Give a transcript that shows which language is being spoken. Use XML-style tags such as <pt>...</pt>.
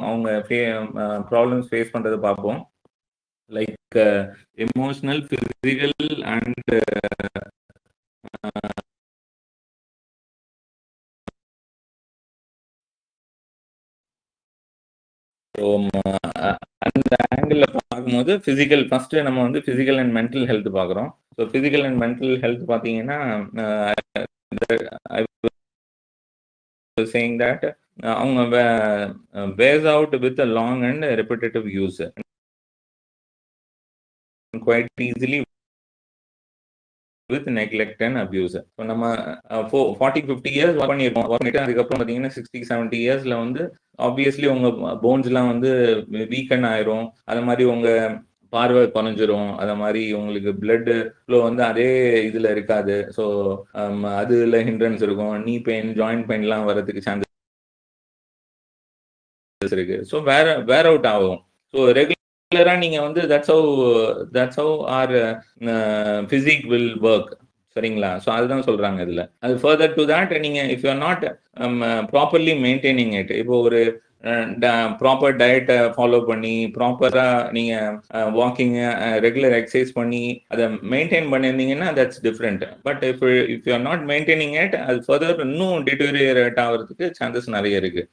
<ta>அவங்க problems face பண்றதை பார்ப்போம். லைக் எமோஷனல், பிசிக்கல் அண்ட் அந்த ஆங்கிள் பார்க்கும்போது பிசிக்கல் ஃபர்ஸ்ட் நம்ம வந்து பிசிக்கல் அண்ட் மென்டல் ஹெல்த் பார்க்குறோம்.</ta> <en>so physical and mental health பார்த்தீங்கன்னா saying that</en> <ta>அவங்க</ta> <en>wears out with a long and repetitive use quite easily with neglect and abuse.</en> <ta>So நம்ம 40-50 years work பண்ணியிருக்கோம். Work பண்ணிட்டு அதுக்கப்புறம் பார்த்தீங்கன்னா 60-70 இயர்ஸ்ல வந்து ஆப்வியஸ்லி உங்க போன்ஸ்லாம் வந்து வீக்கன் ஆயிரும். அது மாதிரி உங்க பார்வை குறைஞ்சிரும். அத மாதிரி உங்களுக்கு பிளட் ஃப்ளோ வந்து அதே இதுல இருக்காது. ஸோ அதுல ஹிண்ட்ரன்ஸ் இருக்கும். நீ பெயின், ஜாயிண்ட் பெயின்லாம் வரதுக்கு சான்சஸ் இருக்கு. ஸோ வேர் அவுட் ஆகும். ஸோ ரெகுலர் நீங்க வந்து</ta> <en>that's how our physique will work.</en> <ta>சரிங்களா? ஸோ அதுதான் சொல்றாங்க இதுல. அது ஃபர்தர் டு தட் நீங்க</ta> <en>if you are not properly maintaining it,</en> <ta>இப்போ ஒரு ப்ராப்பர் டயட்டை ஃபாலோ பண்ணி ப்ராப்பரா நீங்க வாக்கிங் ரெகுலர் எக்ஸசைஸ் பண்ணி அதை மெயின்டைன் பண்ணியிருந்தீங்கன்னா</ta> <en>That's different. But if you are not maintaining it,</en> <ta>அது ஃபர்தர் இன்னும் டிட்டோரியேட் ஆகிறதுக்கு சான்சஸ் நிறைய இருக்கு.</ta>